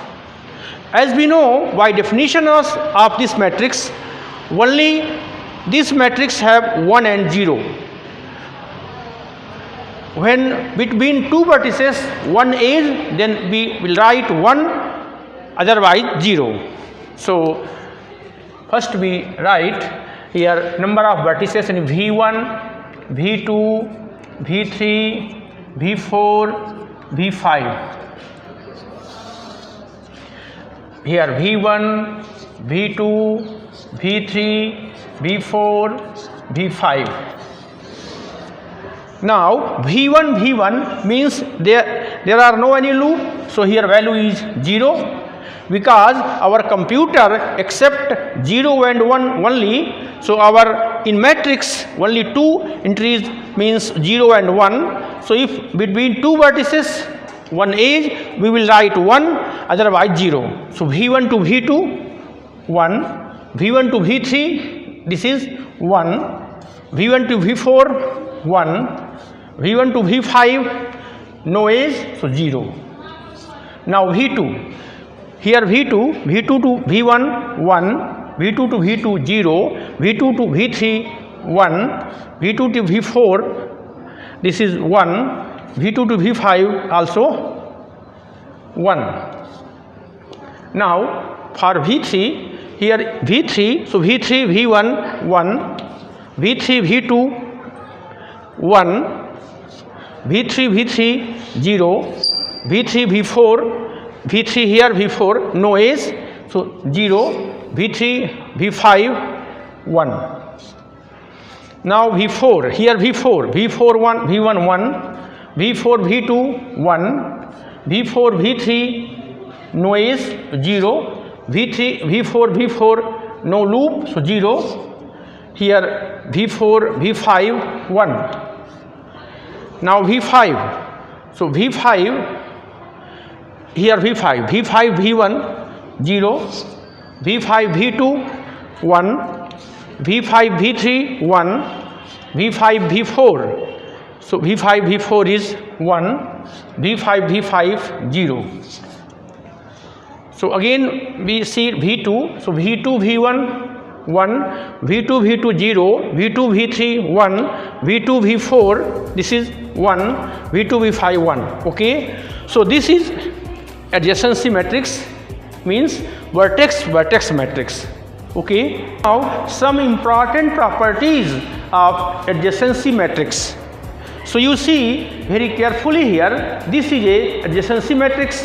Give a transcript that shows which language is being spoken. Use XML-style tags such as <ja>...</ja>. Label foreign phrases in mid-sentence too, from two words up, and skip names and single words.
<en>As we know by definition of this matrix, only this matrix have 1 and 0. When between two vertices one is, then we will write 1, otherwise 0. So first we write here number of vertices in V1, V2, V3, V4, V5. Here V1, V2, V3, V4, V5. Now V1 means there are no any loop, so here value is 0, because our computer accept 0 and 1 only. So our in matrix only 2 entries means 0 and 1. So if between two vertices one edge, we will write 1, otherwise 0. So V1 to V2 1, V1 to V3 this is 1, V1 to V4 1, V1 to V5 no edge, so 0. Now V2, here V2 to V1 1, V2 to V2 0, V2 to V3 1, V2 to V4 this is 1, V2 to V5 also 1. Now for V3, here V3, so V3 V1 1, V3 V2 1, V3 0, V3 V4 here V4 no edge, so 0, V3 V5 1. Now V4, here V4 1, V1 1, V4 V2 1, V4 V3 no edge 0, V4 V4 no loop, so 0, here V4 V5 1. Now V5, so V5, here V5 V1 0, V5 V2 1, V5 V3 1, V5 V4, so V5 V4 is 1, V5 V5 0. So again we see V2, so V2 V1 1, V2 V2 0, V2 V3 1, V2 V4 this is 1, V2 V5 1. Okay, so this is adjacency matrix, means vertex matrix. Okay, now some important properties of adjacency matrix. So you see very carefully here, this is a adjacency matrix.</en>